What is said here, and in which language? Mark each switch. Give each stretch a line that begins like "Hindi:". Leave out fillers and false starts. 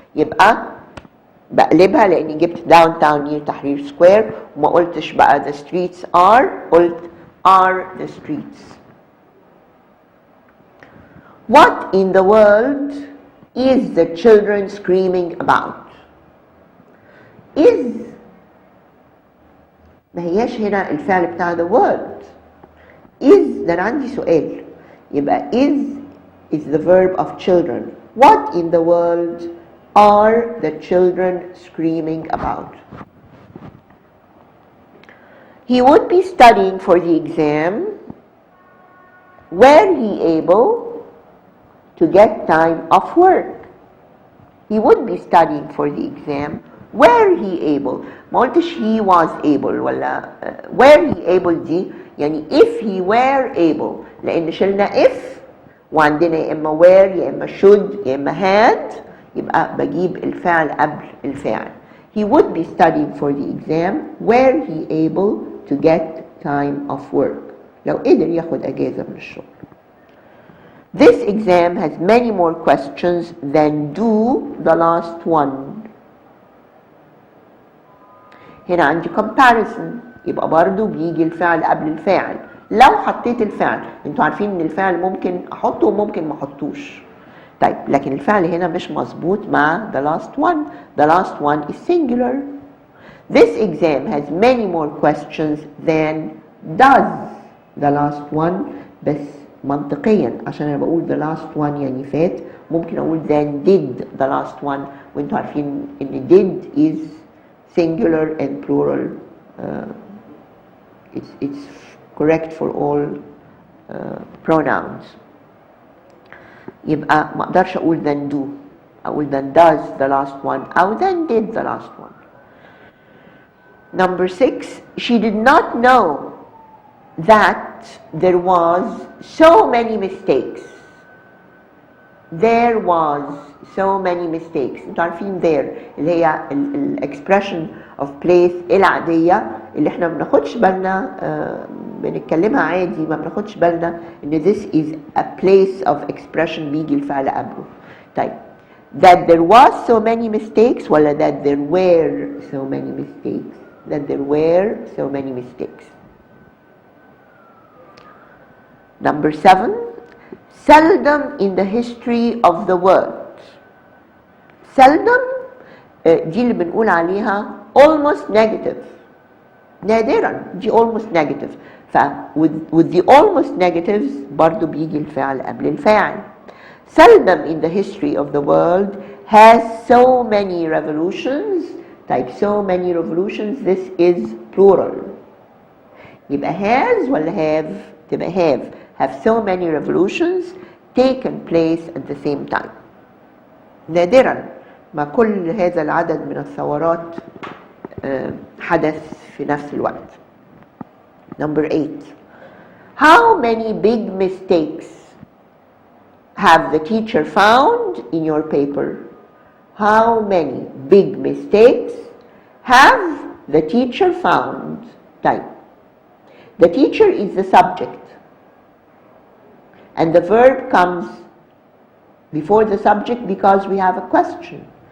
Arabic: يبقى بقلبها لاني جبت
English: downtown near Tahrir Square
Arabic: وما قلتش بقى
English: the streets are,
Arabic: قلت
English: are the streets. What in the world is the children screaming about? Is
Arabic: ما هياش هنا الفعل بتاع
English: the world. Is
Arabic: ده أنا عندي سؤال يبقى
English: is the verb of children. What in the world are the children screaming about? He would be studying for the exam. Were he able to get time off work? He would be studying for the exam. Were he able؟
Arabic: ما قلتش
English: he was able
Arabic: ولا
English: were he able
Arabic: دي يعني
English: if he were able،
Arabic: لأن شلنا if وعندنا يا إما were يا إما should يا إما had، يبقى بجيب الفعل قبل الفاعل.
English: He would be studying for the exam. Were he able to get time off work؟
Arabic: لو قدر ياخد أجازة من الشغل.
English: This exam has many more questions than do the last one.
Arabic: هنا عندي comparison، يبقى برضو بيجي الفعل قبل الفاعل. لو حطيت الفعل، انتوا عارفين ان الفعل ممكن احطه وممكن ما احطوش. طيب لكن الفعل هنا مش مظبوط مع
English: the last one. The last one is singular. This exam has many more questions than does the last one.
Arabic: بس منطقيا عشان انا بقول
English: the last one
Arabic: يعني فات، ممكن اقول
English: than did the last one،
Arabic: وانتوا عارفين ان
English: did is singular and plural. It's correct for all pronouns.
Arabic: يبقى ما اقدرش اقول
English: than do،
Arabic: اقول
English: than does the last one
Arabic: او
English: than did the last one. Number 6, she did not know that there was so many mistakes. There was so many mistakes.
Arabic: انتوا عارفين there اللي هي الاكسبريشن of place العادية اللي احنا ما بناخدش بالنا بنتكلمها عادي، ما بناخدش بالنا ان
English: this is a place of expression
Arabic: بيجي الفعل قبله. طيب
English: that there was so many mistakes
Arabic: ولا
English: that there were so many mistakes؟ that there were so many mistakes. Number 7, seldom in the history of the world.
Arabic: seldom دي اللي بنقول عليها
English: almost negative.
Arabic: نادرا دي
English: almost negative.
Arabic: ف
English: with the almost negatives
Arabic: برضو بيجي الفعل قبل الفاعل.
English: seldom in the history of the world has so many revolutions.
Arabic: طيب
English: so many revolutions this is plural.
Arabic: يبقى
English: has
Arabic: ولا
English: have؟
Arabic: تبقى
English: have so many revolutions taken place at the same time.
Arabic: نادرا ما كل هذا العدد من الثورات حدث في نفس الوقت.
English: Number 8, how many big mistakes have the teacher found in your paper? How many big mistakes have the teacher found? طيب the teacher is the subject and the verb comes before the subject because we have a question.